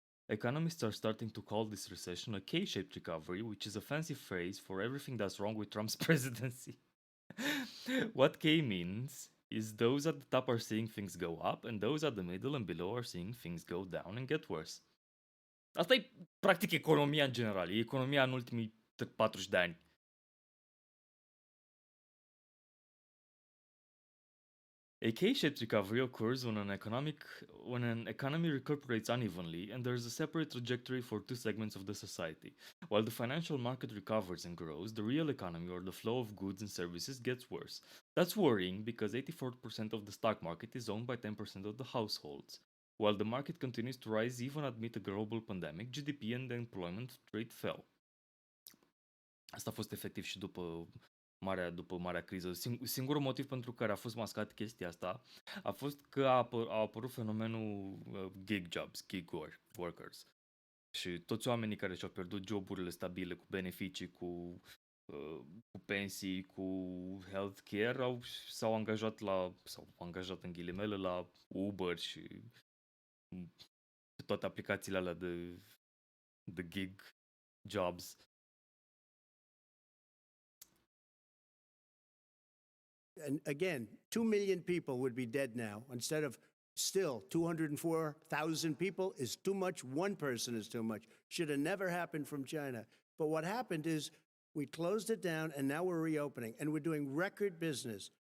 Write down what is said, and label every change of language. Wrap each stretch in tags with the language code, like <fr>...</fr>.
<en>Economists are starting to call this recession a K-shaped recovery, which is a fancy phrase for everything that's wrong with Trump's presidency. What K means is those at the top are seeing things go up and those at the middle and below are seeing things go down and get worse.</en> <ro>Asta e practic economia în general, e economia în ultimii 40 de ani.</ro> <en>A K-shaped recovery occurs when an economy recuperates unevenly and there is a separate trajectory for two segments of the society. While the financial market recovers and grows, the real economy or the flow of goods and services gets worse. That's worrying because 84% of the stock market is owned by 10% of the households. While the market continues to rise even amid a global pandemic, GDP and the employment rate fell.</en> <ro>Asta a fost efectiv și după marea criză. Singurul motiv pentru care a fost mascat chestia asta a fost că a apărut fenomenul gig jobs, gig workers. Și toți oamenii care și-au pierdut joburile stabile, cu beneficii, cu pensii, cu healthcare, s-au angajat în ghilimele la Uber și toate aplicațiile alea de gig jobs.</ro> <en>And again, 2 million people would be dead now instead of still 204,000 people is too much. One person is too much. Should have never happened from China. But what happened is we closed it down and now we're reopening and we're doing record business.</en>